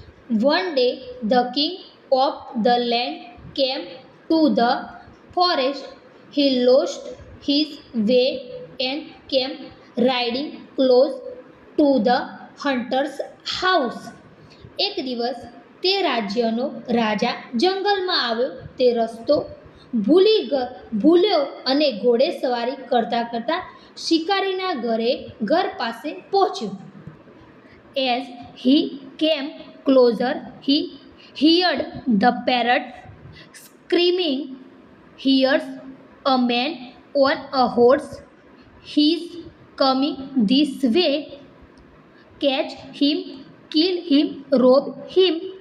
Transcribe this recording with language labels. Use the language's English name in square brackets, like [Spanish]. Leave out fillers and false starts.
[English] One day the king of the land came to the forest. He lost his way and came riding close to the hunter's house. [Gujarati] એક દિવસ તે રાજ્યનો રાજા જંગલમાં આવ્યો. તે રસ્તો ભૂલ્યો અને ઘોડે સવારી કરતાં કરતાં શિકારીના ઘર પાસે પહોંચ્યો. [English] As he came closer, he heard the parrot screaming. Here's a man on a horse. He's coming this way. Catch him, kill him, rob him.